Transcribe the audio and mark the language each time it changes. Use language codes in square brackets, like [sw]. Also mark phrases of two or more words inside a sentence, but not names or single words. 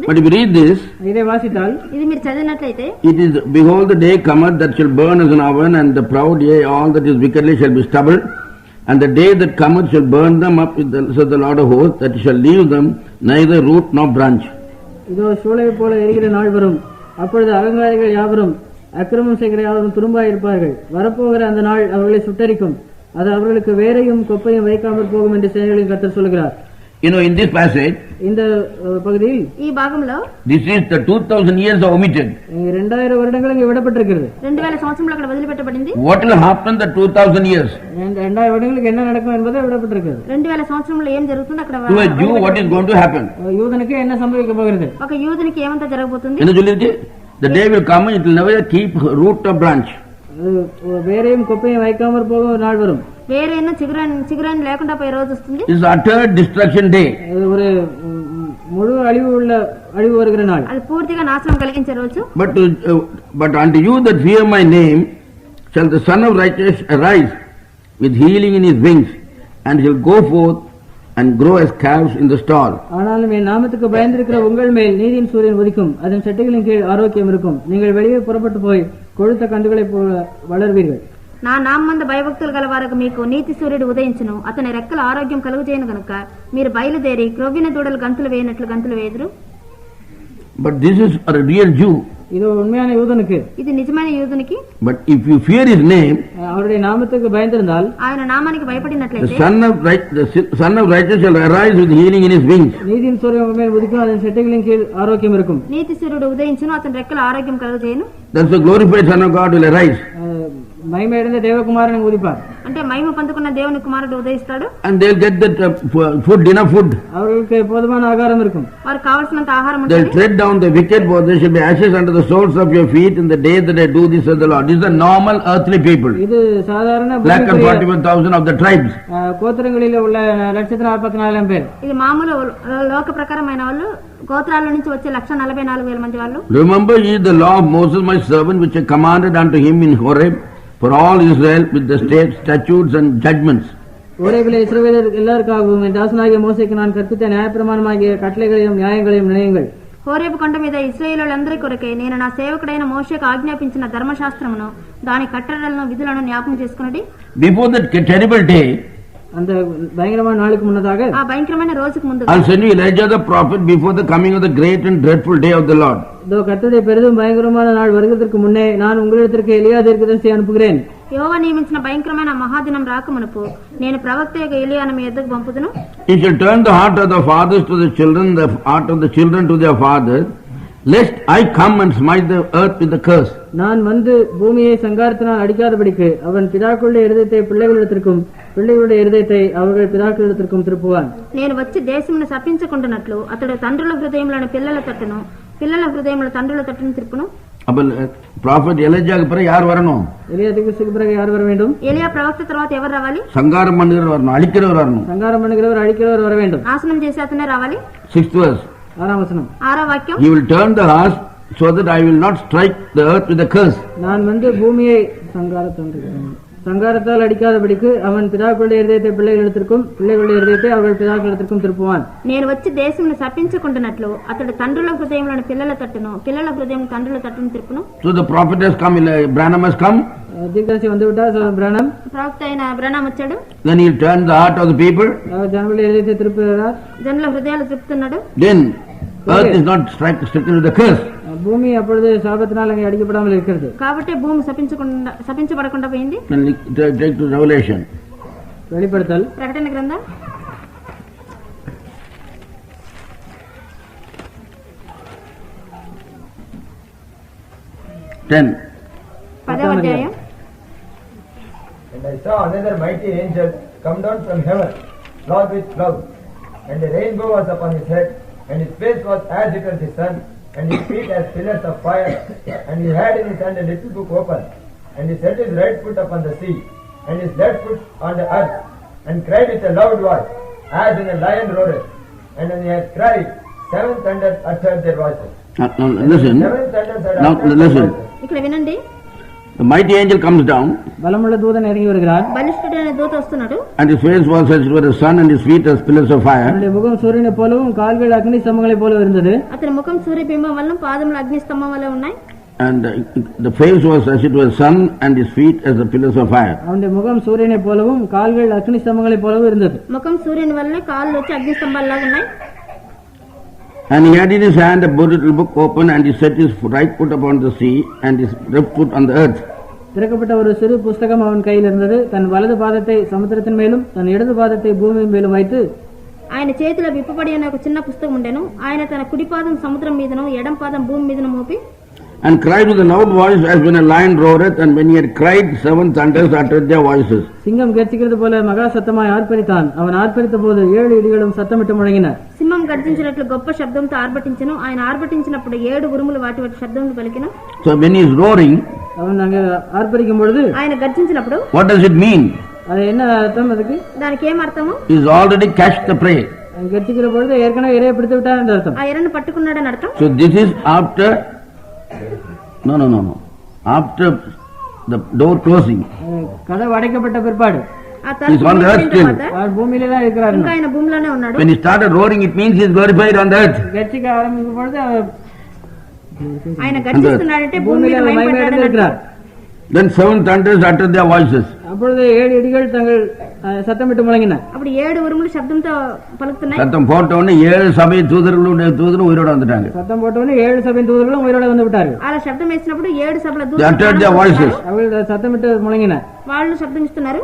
[en] But if you read this, [ta] இதை வாசித்தால் [te] ఇది మీరు చదివినట్లయితే [en] it is, behold the day cometh that shall burn as an oven, and the proud, yea, all that is wickedly shall be stubble. And the day that cometh shall burn them up, said the Lord of hosts, that shall leave them neither root nor branch. [ta] இதோ சூளை போல எரிகிற நாள் வரும், அப்பொழுது அகங்காரிகள் யாவரும் அக்கிரமம் செய்கிற யாவரும் துரும்பாயிருப்பார்கள். வரப்போகிற அந்த நாள் அவர்களை சுட்டரிக்கும், அது அவர்களுக்கு வேரையும் கொப்பையும் வைக்காமல் போகும் என்று சேனைகளின் கர்த்தர் சொல்கிறார். [en] You know, in this passage, [ta] இந்த பகுதியில் [te] ఈ భాగంలో [en] this is the 2000 years are omitted. [ta] 2000 வருடங்கள் இங்கே விடப்பட்டிருக்கிறது. [te] 2000 సంవత్సరంలో అక్కడ వదిలిపెట్టబడింది. [en] What will happen the 2000 years? [ta] 2000 வருடங்களுக்கு என்ன நடக்கும் என்பதை விடப்பட்டிருக்கிறது. [te] 2000 సంవత్సరంలో ఏం జరుగుతుంది అక్కడ [en] To a Jew, what is going to happen? [ta] யூதனுக்கு என்ன சம்பவிக்க போகிறது? [te] ఒక యూదునికి ఏమంతా జరగబోతుంది? [ta] என்ன சொல்லிருக்கு? [en] The day will come, it will never keep root or branch. [ta] வேரையும் கொப்பையும் வைக்காமல் போகும் ஒரு நாள் வரும். [te] వేరేను చిగురాన్ని లేకుండా పోయే రోజు వస్తుంది. [en] This is utter destruction day. [ta] ஒரு முழு அழிவு வருகிற நாள். [te] అది పూర్తిగా నాశనం కలిగించే రోజు. [en] But unto you that fear my name shall the Son of Righteousness arise with healing in his wings, and he'll go forth and grow as calves in the stall. [ta] ஆனாலும் என் நாமத்துக்கு பயந்திருக்கிற உங்கள் மேல் நீதியின் சூரியன் உதிக்கும், அதன் செட்டைகளின் கீழ் ஆரோக்கியம் இருக்கும். நீங்கள் வெளியே புறப்பட்டு போய் கொழுத்த கன்றுகளைப் போல வளர்வீர்கள். [te] నా నామందు భయభక్తులు గల వారికి మీకు నీతి సూర్యుడు ఉదయించును, అతని రెక్కల ఆరోగ్యం కలుగుచేయను గనుక మీరు బయలుదేరి క్రొవ్విన దూడలు గంతులు వేయనట్లు గంతులు వేదురు. [en] But this is a real Jew. [ta] இது உண்மையான யூதனுக்கு. [te] ఇది నిజమైన యూదునికి. [en] But if you fear his name, [ta] அவருடைய நாமத்துக்கு பயந்திருந்தால், [te] ఆయన నామానికి the భయపడినట్లయితే [en] Son of Righteousness shall arise with healing in his wings. [ta] நீதியின் சூரியன் உங்கள் மேல் உதிக்கும், அதன் செட்டைகளின் கீழ் ஆரோக்கியம் இருக்கும். [te] నీతి సూర్యుడు ఉదయించును, అతని రెక్కల ఆరోగ్యం కలుగుచేయను. [en] That's the glorified Son of God will arise. [ta] மகிமையடைந்த தேவகுமாரன் உதிப்பார். [te] అంటే మహిమ పొందుకున్న దేవుని కుమారుడు ఉదయిస్తాడు. [en] And they'll get that food, enough food. [ta] அவர்களுக்கு போதுமான ஆகாரம் இருக்கும். [te] వారికి కావాల్సినంత ఆహారం [en] They'll [te] ఉంటుంది. [en] tread down the wicked, for there shall be ashes under the soles of your feet in the day that I do this, says the Lord. These are normal earthly people. [ta] இது சாதாரண [en] 141,000 of the tribes. [ta] கோத்திரங்களில் உள்ள 144,000 பேர். [te] ఇది మామూలు లోక ప్రకారమైన వాళ్ళు, గోత్రాల నుంచి వచ్చే 144,000 మంది వాళ్ళు. [en] Remember ye the law of Moses my servant, which I commanded unto him in Horeb, for all Israel, with the statutes and judgments. [ta] ஓரேபிலே இஸ்ரவேலர் எல்லாருக்காகவும் என் தாசனாகிய மோசேக்கு நான் கற்பித்த நியாயப்பிரமாணமாகிய கட்டளைகளையும் நியாயங்களையும் நினையுங்கள். [te] హోరేబు కొండ మీద ఇశ్రాయేలులందరి కొరకే నేను నా సేవకుడైన మోషేకు ఆజ్ఞాపించిన ధర్మశాస్త్రమును, దాని కట్టడలను విధులను జ్ఞాపకం చేసుకున్నది. [en] Before that terrible day, [ta] அந்த பயங்கரமான நாளுக்கு முன்னதாக, [te] ఆ భయంకరమైన రోజుకు ముందు [en] I'll send you Elijah the prophet before the coming of the great and dreadful day of the Lord. [ta] இதோ கர்த்தருடைய பெரிதும் பயங்கரமான நாள் வருவதற்கு முன்னே நான் உங்களிடத்திற்கு எலியா தீர்க்கதரிசியை அனுப்புகிறேன். [te] యెహోవా నియమించిన భయంకరమైన మహాదినం రాకమునుపు నేను ప్రవక్త యొక్క ఎలియాను మీ యొద్దకు పంపుదును. [en] He shall turn the heart of the fathers to the children, the heart of the children to their fathers, lest I come and smite the earth with the curse. [ta] நான் வந்து பூமியை சங்காரத்தினால் அடிக்காதபடிக்கு அவன் பிதாக்களுடைய இருதயத்தை பிள்ளைகளிடத்திற்கும் பிள்ளைகளுடைய இருதயத்தை அவர்கள் பிதாக்களிடத்திற்கும் திருப்புவான். [te] నేను వచ్చి దేశమును శపించకుండానట్లు అతడు తండ్రుల హృదయములను పిల్లల తట్టును పిల్లల హృదయముల తండ్రుల తట్టును తిరుపును. [ta] அப்ப ப்ராஃபட் எலியாக்கு பிறகு யார் வரணும்? எலியா தீர்க்கதரிசிக்கு பிறகு யார் வர வேண்டும்? [te] ఎలియా ప్రవక్త తర్వాత ఎవరు రావాలి? [ta] சங்காரம் பண்ணுகிறவர் வரணும், அழிக்கிறவர் வரணும். சங்காரம் பண்ணுகிறவர் அழிக்கிறவர் வர வேண்டும். [te] నాశనం చేసే అతనే రావాలి. [en] 6th verse. [ta] 6ஆம் வசனம். [te] 6వ వాక్యం. [en] He will turn the hearts so that I will not strike the earth with a curse. [ta] நான் வந்து பூமியை சங்காரத்தால் அடிக்காதபடிக்கு அவன் பிதாக்களுடைய இருதயத்தை பிள்ளைகளிடத்திற்கும் பிள்ளைகளுடைய இருதயத்தை அவர்கள் பிதாக்களிடத்திற்கும் திருப்புவான். [te] నేను వచ్చి దేశమును శపించకుండానట్లు అతడు తండ్రుల హృదయములను పిల్లల తట్టును పిల్లల హృదయం తండ్రుల తట్టును తిరుపును. [en] So the prophet has come, Branham has come. [ta] தீர்க்கதரிசி வந்து விட்டார், பிரானம். [te] ప్రవక్త అయిన బ్రహ్నాం వచ్చాడు. [en] Then he will turn the heart of the people. [ta] ஜனங்களுடைய இருதயத்தை திருப்புகிறார். [te] జనుల హృదయాలు తిప్పుతున్నాడు. [en] Then earth is not stricken with the curse. [ta] பூமி அப்பொழுது சாபத்தினால் அங்கே அடிக்கப்படாமல் இருக்கிறது. [te] కాబట్టి భూమి శపించబడకుండా పోయింది. [en] Then take to Revelation. [ta] வெளிப்படுத்தல் [te] ప్రకటన గ్రంథం 10. 10వ అధ్యాయం. [en] And I saw another mighty angel come down from heaven, clothed with clouds, and a rainbow was upon his head, and his face was as it was the sun, and his feet as pillars of fire, and he had in his hand a little book open, and he set his right foot upon the sea, and his left foot on the earth, and cried with a loud voice, as when a lion roared. And when he had cried, 7 thunders uttered their voices. Now listen. 7 thunders had Now uttered their listen. voices. [te] ఇక్కడ వినండి. [en] The mighty angel comes down, [ta] பலமுள்ள தூதன் இறங்கி வருகிறார். [te] బలిష్ఠుడైన దూత వస్తున్నాడు. [en] and his face was as it were the sun, and his feet as pillars of fire. [ta] அவனுடைய முகம் சூரியனை போலவும் கால்கள் அக்னி ஸ்தம்பங்களைப் போல இருந்தது. [te] అతని ముఖం సూర్యబింబం వల్ల పాదములు అగ్ని స్తంభం వల్ల ఉన్నాయి. [en] And the face was as it were sun, and his feet as the pillars of fire. [ta] அவனுடைய முகம் சூரியனை போலவும் கால்கள் அக்னி ஸ்தம்பங்களைப் போலவும் இருந்தது. [te] ముఖం సూర్యుని వల్ల కాళ్ళు వచ్చి అగ్ని స్తంభాల్లాగా ఉన్నాయి. [en] And he had in his hand a little book open, and he set his right foot upon the sea, and his left foot on the earth. [ta] திறக்கப்பட்ட ஒரு சிறு புஸ்தகம் அவன் கையில் இருந்தது. தன் வலது பாதத்தை சமுத்திரத்தின் மேலும் தன் இடது பாதத்தை பூமியின் மேலும் வைத்து [te] ఆయన చేతిలో విప్పబడి అనే ఒక చిన్న పుస్తకం ఉండెను. ఆయన తన కుడి పాదం సముద్రం మీదను ఎడం పాదం భూమి మీదను మోపి [en] And cried with a loud voice as when a lion roareth, and when he had cried, 7 thunders uttered their voices. [ta] சிங்கம் கர்ச்சிக்கிறது போல மகா சத்தமாய் ஆர்ப்பரித்தான். அவன் ஆர்ப்பரித்த போது 7 இடிகளும் சத்தமிட்டு முழங்கின. [te] సింహం గర్జించినట్లు గొప్ప శబ్దంతో ఆర్భటించెను. ఆయన ఆర్భటించినప్పుడు 7 ఉరుములు వాటి వాటి శబ్దములు పలికిన. [en] So when he is roaring, [ta] அவன் அங்கே ஆர்ப்பரிக்கும் பொழுது [te] ఆయన గర్జించినప్పుడు [en] what does it mean? [ta] அது என்ன அர்த்தம்? அதுக்கு [te] దానికి ఏం అర్థము? [en] He has already catched the prey. [ta] அவன் கர்ச்சிக்கிற பொழுது ஏற்கனவே இரையை பிடித்து விட்டான் என்று அர்த்தம். [te] ఆ ఎరను పట్టుకున్నాడని అర్థం. [en] So this is after, no. After the door closing. [ta] கதவு அடைக்கப்பட்ட பிற்பாடு [te] ఆ [en] He's on the earth still. [ta] அவர் பூமியில தான் இருக்கிறார். [te] ఇంకా ఆయన భూమిలోనే ఉన్నాడు. [en] When he started roaring, it means he is glorified on the earth. [ta] கர்ச்சிக்க ஆரம்பிக்கும் பொழுது அவர் [te] ఆయన గర్జిస్తున్నాడంటే భూమి మీద [ta] பூமியில [te] మహిమపడ్డాడని [ta] இருக்கிறார். [te] అర్థం. [en] Then 7 thunders uttered their voices. [ta] அப்பொழுது 7 இடிகள் தங்கள் சத்தமிட்டு முழங்கின. [te] అప్పుడు 7 ఉరుములు శబ్దంతో పలుకుతున్నాయి. [ta] சத்தம் போட்ட உடனே 7 சபை தூதரும் உயிரோட வந்துட்டாங்க. சத்தம் போட்ட உடனே 7 சபையின் தூதர்களும் உயிரோட வந்து விட்டார்கள். [te] అలా శబ్దం వేసినప్పుడు 7 సభల [en] They uttered their voices. [ta] அவர்கள் சத்தமிட்டு முழங்கின. [te] వాళ్ళు శబ్దం ఇస్తున్నారు.